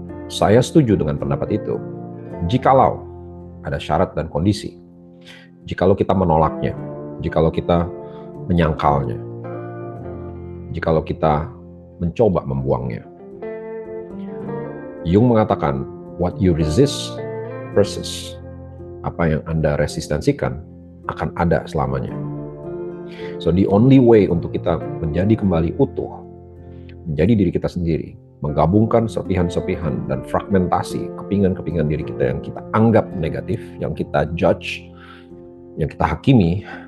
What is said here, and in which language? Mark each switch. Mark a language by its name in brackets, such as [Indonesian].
[Indonesian] Saya setuju dengan pendapat itu jikalau ada syarat dan kondisi, jikalau kita menolaknya, jikalau kita menyangkalnya, jikalau kita mencoba membuangnya. Jung mengatakan, [English] what you resist persists. [Indonesian] Apa yang Anda resistensikan akan ada selamanya. [English] So the only way [Indonesian] untuk kita menjadi kembali utuh, menjadi diri kita sendiri, menggabungkan serpihan-serpihan dan fragmentasi kepingan-kepingan diri kita yang kita anggap negatif, yang kita judge, yang kita hakimi